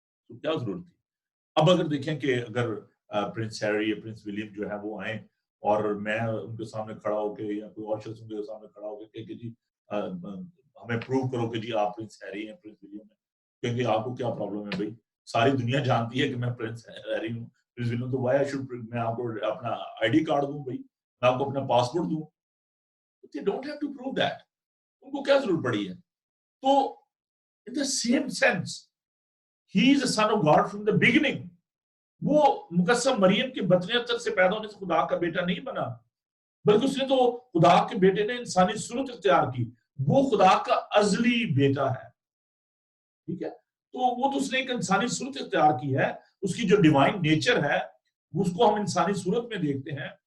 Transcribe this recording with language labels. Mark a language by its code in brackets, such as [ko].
[ur] تو کیا ضرورت تھی؟ اب اگر دیکھیں کہ اگر پرنس ہیری یا پرنس ولیم جو ہے وہ آئیں اور میں ان کے سامنے کھڑا ہو کے یا کوئی اور شخص ان کے سامنے کھڑا ہو کے کہ جی ہمیں پروو کرو کہ جی آپ پرنس ہیری ہیں، پرنس ولیم ہیں، کیونکہ آپ کو کیا پرابلم ہے بھائی؟ ساری دنیا جانتی ہے کہ میں پرنس ہیری ہوں، پرنس ولیم، تو وائی میں آپ کو اپنا آئی ڈی کارڈ دوں بھائی، میں آپ کو اپنا پاسپورٹ دوں؟ [en] They don't have to prove that. [ur] ان کو کیا ضرورت پڑی ہے؟ تو [en] in the same sense he is a son of God from the beginning. [ur] وہ مقدسہ مریم کے بطن اتر سے پیدا ہونے سے خدا کا بیٹا نہیں بنا، بلکہ اس نے تو خدا کے بیٹے نے انسانی صورت اختیار کی. وہ خدا کا ازلی بیٹا ہے، ٹھیک ہے. تو وہ تو اس نے ایک انسانی صورت اختیار کی ہے، اس کی جو ڈیوائن نیچر ہے اس کو ہم انسانی صورت میں دیکھتے ہیں.